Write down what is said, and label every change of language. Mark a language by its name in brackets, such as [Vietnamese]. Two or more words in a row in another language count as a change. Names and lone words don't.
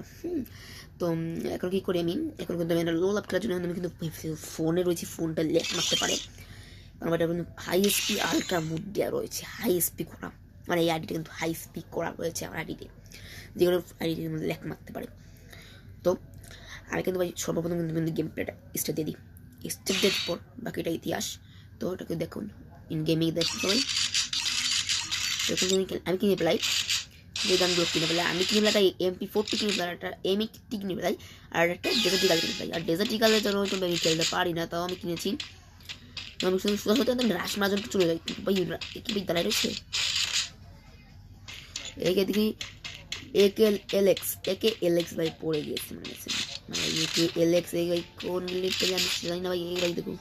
[Bangla] তো এখন কী করি আমি, এখন কিন্তু আমি লোল আপ খেলার জন্য আমি কিন্তু ফোনে রয়েছি, ফোনটা লেখ মারতে পারে, কারণ এটা কিন্তু [English] high spee ultra mode [Bangla] দেওয়া রয়েছে, [English] high spee [Bangla] করা, মানে এই আইডিটা কিন্তু [English] high speed [Bangla] করা রয়েছে আমার আইডিতে, যেগুলো আইডির মধ্যে লেখ মারতে পারে। তো আমি কিন্তু ভাই সর্বপ্রথম কিন্তু [English] game playটা [Bangla] স্টার্ট দিয়ে দিই, স্টার্ট দেওয়ার পর বাকিটা ইতিহাস। তো ওটাকে দেখুন [English] in gaming [Bangla] দেখুন সবাই। এখন আমি কিনে পেলাই যে গানগুলো কিনে পেলাই, আমি কিনে পেলাই MP40 কিনে পেলাই, একটা M80 কিনে পেলাই, আর একটা ডেজার্ট ইগাল কিনে পেলাই। আর ডেজার্ট ইগালের জন্য কিন্তু আমি খেলতে পারি না, তাও আমি কিনেছি। তো আমি শুধু সোজা হতে আমি রাশ মারার জন্য চলে যাই, ভাই কি ভাই দাঁড়ায় রয়েছে একে দেখি একে এলএক্স ভাই পড়ে গিয়েছে, মানে একে এলএক্স এই ভাই কোন লিখতে আমি জানি না ভাই, এই ভাই দেখুন।